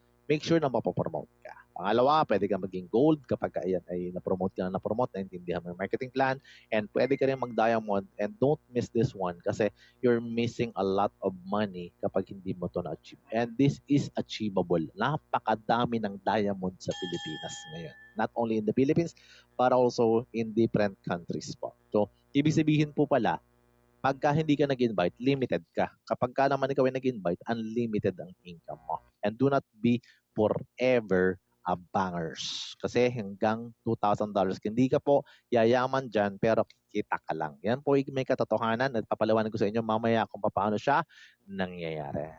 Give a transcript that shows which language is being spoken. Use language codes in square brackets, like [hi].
[tl] Make sure na mapopromote ka. Pangalawa, pwede ka maging gold kapag ayan ay na-promote ka na naintindihan mo yung marketing plan, and pwede ka rin mag-diamond, and don't miss this one kasi you're missing a lot of money kapag hindi mo to na-achieve. [en] And this is achievable. [tl] Napakadami ng diamond sa Pilipinas ngayon. [en] Not only in the Philippines, but also in different countries po. [tl] So, ibig sabihin po pala, pagka hindi ka nag-invite, limited ka. Kapag ka naman ikaw ay nag-invite, unlimited ang income mo. [en] And do not be forever bangers. [tl] Kasi hanggang $2,000. Hindi ka po yayaman dyan, pero kikita ka lang. Yan po may katotohanan at papaliwanag ko sa inyo mamaya kung paano siya nangyayari.